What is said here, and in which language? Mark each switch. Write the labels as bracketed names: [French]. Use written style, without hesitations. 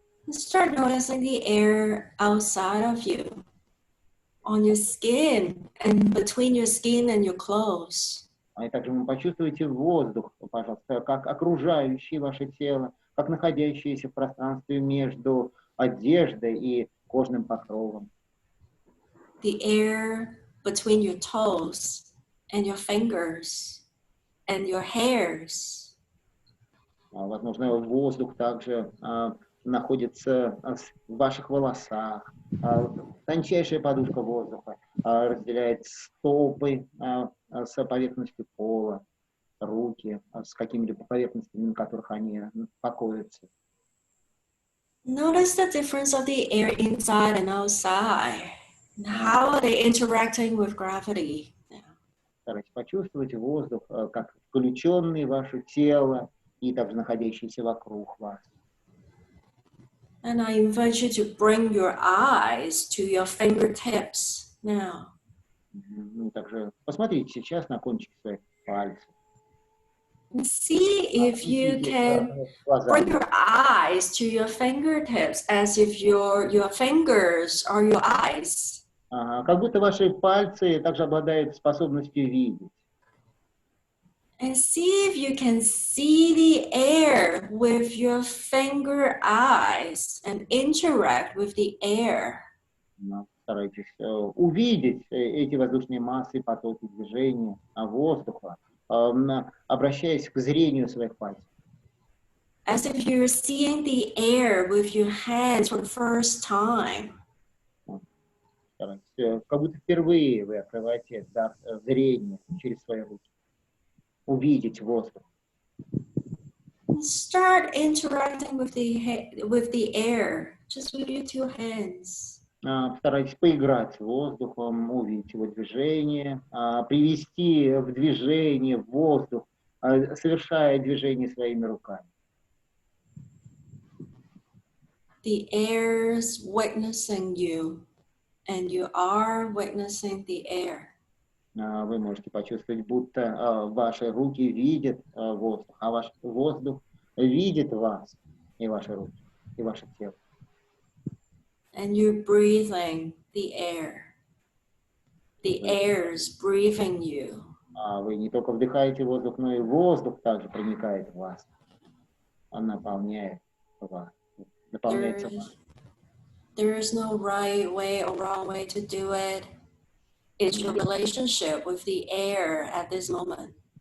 [English] Start noticing the air outside of you, on your skin, and between your skin and your clothes. [Russian] И также вы почувствуете воздух, пожалуйста, как окружающий ваше тело, как находящееся в пространстве между одеждой и кожным покровом. [English] The air between your toes and your fingers and your hairs. [Russian] Возможно, воздух также находится в ваших волосах. Тончайшая подушка воздуха разделяет стопы с поверхностью пола, руки с какими-либо поверхностями, на которых они покоятся. [English] Notice the difference of the air inside and outside. How are they interacting with gravity? [Russian] Старайтесь почувствовать воздух, как включенный в ваше тело и также находящийся вокруг вас. [English] And I invite you to bring your eyes to your fingertips now. [Russian] Также посмотрите сейчас на кончики своих пальцев. [English] And see if you can bring your eyes to your fingertips as if your fingers are your eyes. [Russian] Как будто ваши пальцы также обладают способностью видеть. [English] And see if you can see the air with your finger eyes and interact with the air. [Russian] Старайтесь увидеть эти воздушные массы, потоки движения воздуха, обращаясь к зрению своих пальцев. [English] As if you're seeing the air with your hands for the first time. [Russian] Как будто впервые вы открываете дар зрения через свои руки. Увидеть воздух. [English] Start interacting with the air, just with your two hands. [Russian] Старайтесь поиграть с воздухом, увидеть его движение, привести в движение воздух, совершая движение своими руками. [English] The air's witnessing you, and you are witnessing the air. [Russian] Вы можете почувствовать, будто ваши руки видят воздух, а ваш воздух видит вас и ваши руки, и ваше тело. [English] And you're breathing the air. The air's breathing you. [Russian] Вы не только вдыхаете воздух, но и воздух также проникает в вас. Он наполняет вас, наполняется вас. [English] There is no right way or wrong way to do it. It's your relationship with the air at this moment.